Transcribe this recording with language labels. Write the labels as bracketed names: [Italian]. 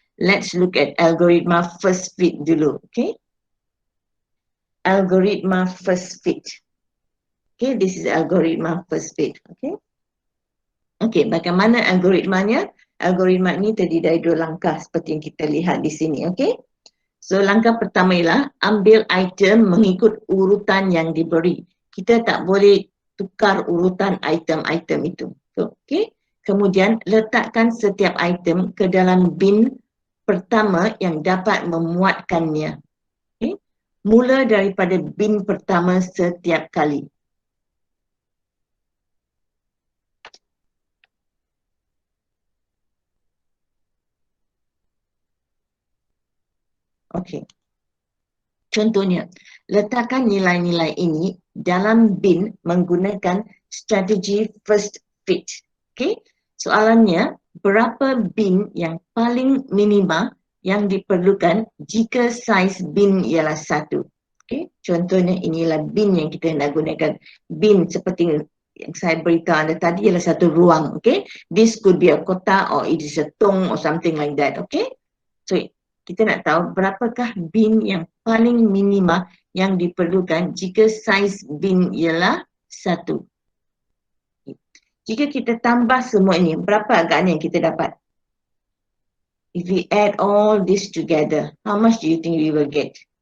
[English] Let's look at [Malay] algoritma first fit dulu, [English] okay? Algoritma first fit. Okay, this is algoritma first fit, okay? [Malay] Okay, bagaimana algoritmanya? Algoritma ini terdiri dari 2 langkah seperti yang kita lihat di sini, okay? So, langkah pertama ialah ambil item mengikut urutan yang diberi. Kita tak boleh tukar urutan item-item itu, okay? Kemudian, letakkan setiap item ke dalam bin pertama yang dapat memuatkannya. Okay? Mula daripada bin pertama setiap kali. Okay. Contohnya, letakkan nilai-nilai ini dalam bin menggunakan strategi first fit. Okay? Soalannya, berapa bin yang paling minima yang diperlukan jika saiz bin ialah 1? Okay? Contohnya inilah bin yang kita nak gunakan. Bin seperti yang saya beritahu anda tadi ialah satu ruang. Okay? [English] This could be a [Malay] kotak [English] or it is a tong or something like that. Okay? [Malay] So kita nak tahu berapakah bin yang paling minima yang diperlukan jika saiz bin ialah 1. Jika kita tambah semua ini, berapa agaknya yang kita dapat? [English] If we add all this together, how much do you think we will get?